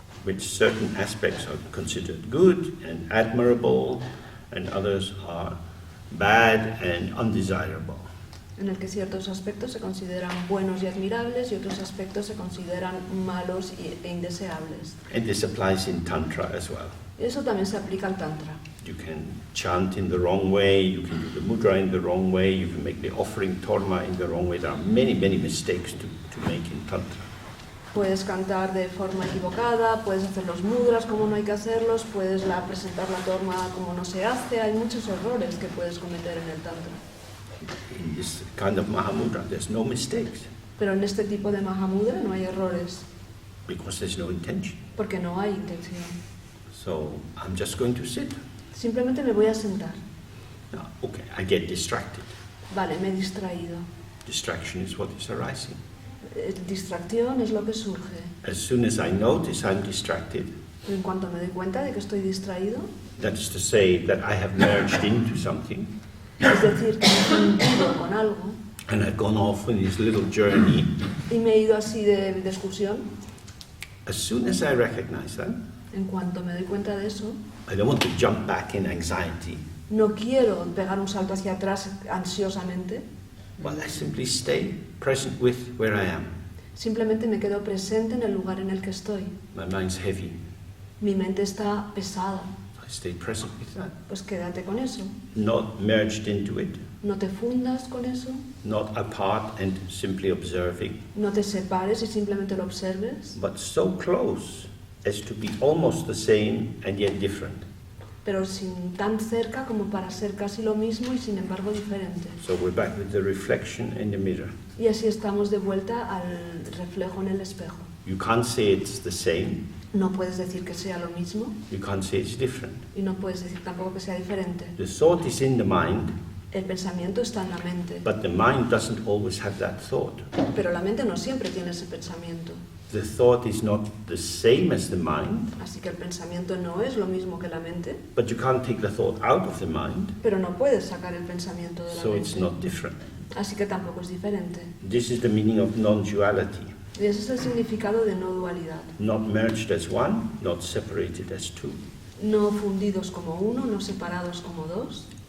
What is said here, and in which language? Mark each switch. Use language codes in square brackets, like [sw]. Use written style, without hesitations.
[en] which certain aspects are considered good and admirable, and others are bad and undesirable. [es] en el que ciertos aspectos se consideran buenos y admirables y otros aspectos se consideran malos e indeseables. [en] And this applies in Tantra as well. [es] Eso también se aplica al Tantra. [en] You can chant in the wrong way, you can do the mudra in the wrong way, you can make the offering torma in the wrong way. There are many, many mistakes to make in Tantra. [es] Puedes cantar de forma equivocada, puedes hacer los mudras como no hay que hacerlos, puedes presentar la torma como no se hace. Hay muchos errores que puedes cometer en el Tantra. [en] In this kind of Mahamudra, there's no mistakes [es] Pero en este tipo de Mahamudra no hay errores, [en] because there's no intention. [es] porque no hay intención. [en] So I'm just going to sit. [es] Simplemente me voy a sentar. [en] Now, okay, I get distracted. [es] Vale, me he distraído. [en] Distraction is what is arising. [es] Distracción es lo que surge. [en] As soon as I notice I'm distracted, [es] En cuanto me doy cuenta de que estoy distraído, [en] that is to say that I have merged into something [es] es decir, que me he fundido con algo [en] and I've gone off on this little journey, [es] y me he ido así de excursión, [en] as soon as I recognize that, [es] en cuanto me doy cuenta de eso, [en] I don't want to jump back in anxiety. [es] no quiero pegar un salto hacia atrás ansiosamente, [en] Well, I simply stay present with where I am. [es] simplemente me quedo presente en el lugar en el que estoy. [en] My mind's heavy. [es] Mi mente está pesada, [en] I stay present with that. [es] pues quédate con eso. [en] Not merged into it, [es] No te fundas con eso, [en] not apart and simply observing, [es] no te separes y simplemente lo observes, [en] but so close as to be almost the same and yet different. [es] pero sin tan cerca como para ser casi lo mismo y sin embargo diferente. [en] So we're back with the reflection in the mirror. [es] Y así estamos de vuelta al reflejo en el espejo. [en] You can't say it's the same, [es] No puedes decir que sea lo mismo [en] you can't say it's different. [es] y no puedes decir tampoco que sea diferente. [en] The thought is in the mind, [es] El pensamiento está en la mente, [en] but the mind doesn't always have that thought. [es] pero la mente no siempre tiene ese pensamiento. [en] The thought is not the same as the mind, [es] Así que el pensamiento no es lo mismo que la mente, [en] but you can't take the thought out of the mind, [es] pero no puedes sacar el pensamiento de la [en] so it's [es] mente. [en] not different. [es] Así que tampoco es diferente. [en] This is the meaning of non-duality. [es] Y ese es el significado de no dualidad. [en] Not merged as one, not separated as two. [es] No fundidos como uno, no separados como dos.